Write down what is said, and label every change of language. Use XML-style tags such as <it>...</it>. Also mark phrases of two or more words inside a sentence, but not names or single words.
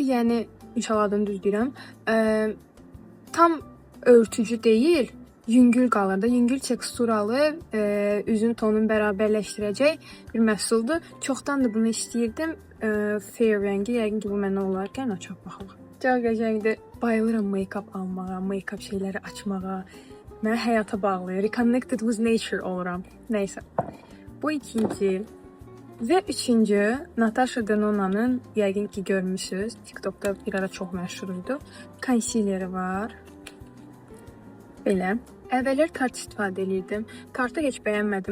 <az>Yəni, inşallah adını düz deyirəm. Tam örtücü deyil, yüngül qalır da. Yüngül teksturalı, üzün tonunu bərabərləşdirəcək bir məhsuldur. Çoxdan da bunu istəyirdim. Fair rəngi, yəqin ki, bu mənə olarkən açaq baxaq. Çox qəşəngdir. Bayılıram make-up almağa, make-up şeyləri açmağa. Mənə həyata bağlayır.</az> <en>Reconnected with nature</en> <az>oluram. Nəysə. Bu ikinci. Və üçüncü, Natasha Denona'nın, yəqin ki, görmüşsünüz. TikTok'da bir ara çox məşhur idi. Concealeri var. Belə. Əvvəllər kart istifadə edirdim. Kartı heç bəyənmədim.</az>